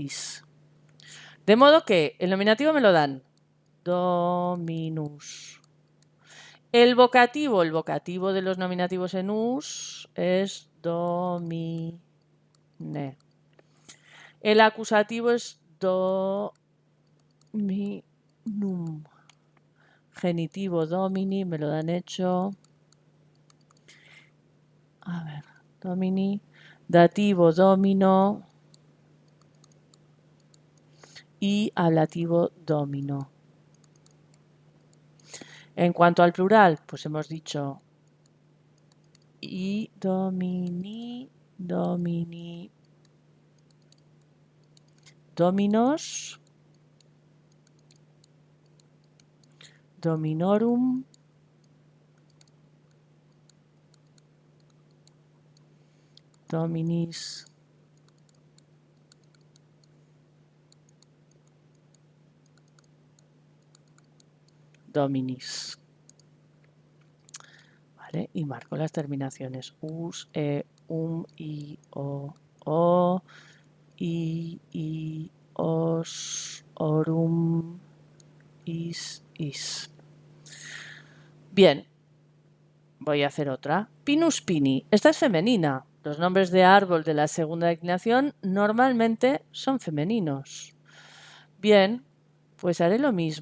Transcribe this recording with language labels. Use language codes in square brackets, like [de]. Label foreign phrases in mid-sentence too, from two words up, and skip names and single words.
[es] De modo que el nominativo me lo dan dominus. El vocativo de los nominativos en us es domine. El acusativo es dominum. Genitivo domini, me lo dan hecho. A ver, domini. Dativo domino. Y ablativo domino. En cuanto al plural, pues hemos dicho [la] y domini, domini, dominos, dominorum, dominis, dominis. [es] ¿Vale? Y marco las terminaciones us, i, o, i, os, orum, is. Bien, voy a hacer otra. [la] Pinus pini. [es] Esta es femenina. Los nombres de árbol de la segunda declinación normalmente son femeninos. Bien, pues haré lo mismo.